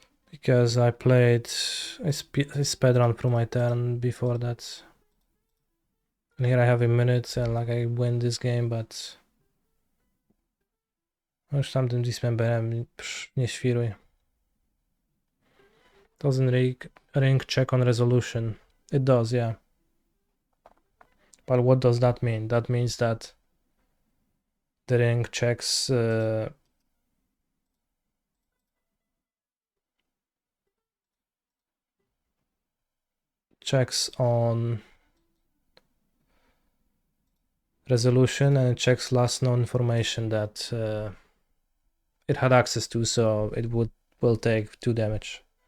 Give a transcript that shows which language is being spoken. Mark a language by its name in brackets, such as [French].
[English] Because I played a speedrun through my turn before that. And here I have a minute and like I win this game, but... [Polish] Już tamtym dismemberem nie świruj. [English] Doesn't ring check on resolution. It does, yeah. But what does that mean? That means that the ring checks checks on resolution and it checks last known information that it had access to, so it will take 2 damage.